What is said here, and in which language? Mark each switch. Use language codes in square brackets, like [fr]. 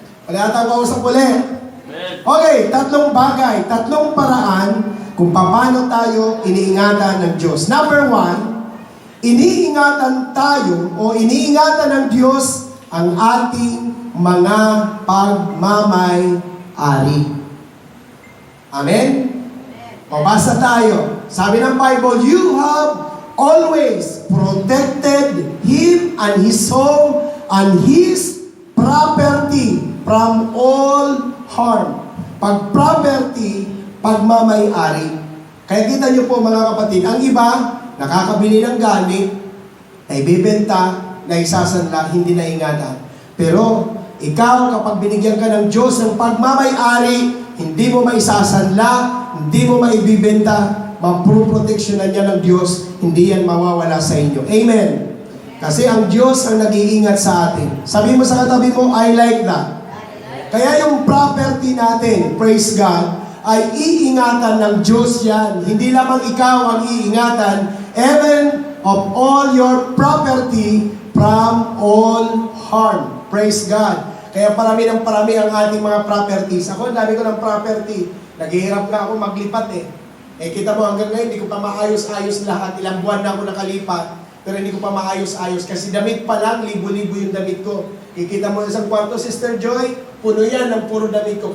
[tl] Wala yata kausap ulit. Okay, tatlong bagay, tatlong paraan kung paano tayo iniingatan ng Diyos. [en] Number one, [tl] iniingatan tayo o iniingatan ng Diyos ang ating mga pagmamay-ari. Amen? Pabasa tayo. Sabi ng Bible, [en] you have always protected him and his soul and his property from all harm. [tl] Pag property, pagmamay-ari. Kaya kita niyo po mga kapatid, ang iba, nakakabili ng gamit, naibibenta, naisasanla, hindi naingatan. Pero, ikaw, kapag binigyan ka ng Diyos ng pagmamay-ari, hindi mo maisasanla, hindi mo maibibenta, maproproteksyonan niya ng Diyos, hindi yan mawawala sa inyo. Amen. Kasi ang Diyos ang nag-iingat sa atin. Sabi mo sa katabi mo, [en] I like that. [tl] Kaya yung property natin, [en] praise God, [tl] ay iingatan ng Diyos yan. Hindi lamang ikaw ang iingatan, [en] even of all your property from all harm. Praise God. [tl] Kaya parami ng parami ang ating mga properties. Ako, dami ko ng property. Naghihirap na ako maglipat eh. Kita mo hanggang ngayon, hindi ko pa maayos-ayos lahat. Ilang buwan na ako nakalipat, pero hindi ko pa maayos-ayos. Kasi damit pa lang, libo-libo yung damit ko. Kikita mo isang kwarto, Sister Joy, puno yan ng puro damit ko.